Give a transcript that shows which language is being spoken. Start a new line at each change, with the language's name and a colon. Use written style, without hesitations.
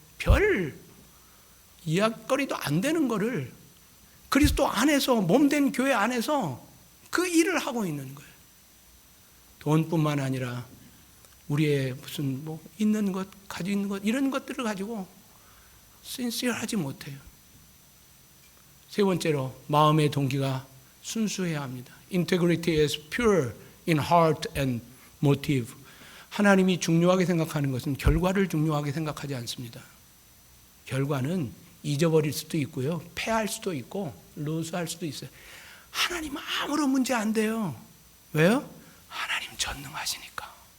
Korean: 별 이야기거리도 안 되는 거를 그리스도 안에서, 몸된 교회 안에서 그 일을 하고 있는 거예요. 돈뿐만 아니라 우리의 무슨 있는 것, 가지고 있는 것, 이런 것들을 가지고 신실하지 못해요. 세 번째로, 마음의 동기가 순수해야 합니다.
English: Integrity is pure in heart and motive.
Korean: 하나님이 중요하게 생각하는 것은 결과를 중요하게 생각하지 않습니다. 결과는 잊어버릴 수도 있고요, 패할 수도 있고 루스할 수도 있어요. 하나님은 아무런 문제 안 돼요. 왜요? 하나님 전능하시니까.